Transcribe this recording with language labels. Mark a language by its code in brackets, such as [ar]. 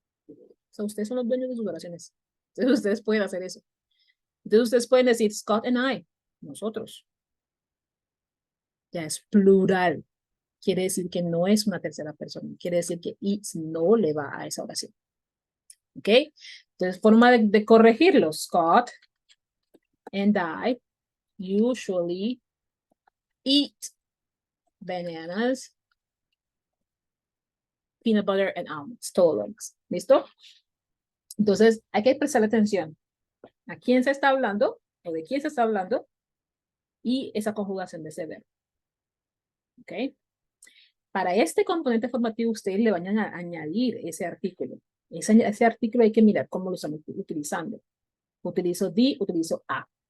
[es] O sea, ustedes son los dueños de sus oraciones. Entonces ustedes pueden hacer eso. Entonces ustedes pueden decir [en] Scott and I, [es] nosotros. Ya es plural. Quiere decir que no es una tercera persona. Quiere decir que it no le va a esa oración. ¿Ok? Entonces, forma de corregirlo. [en] Scott and I usually eat bananas, peanut butter and almonds, [es] todos los. ¿Listo? Entonces, hay que prestarle atención a quién se está hablando o de quién se está hablando y esa conjugación de ese verbo. ¿Ok? Para este componente formativo, ustedes le van a añadir ese artículo. Ese artículo hay que mirar cómo lo están utilizando. Utilizo the, utilizo a.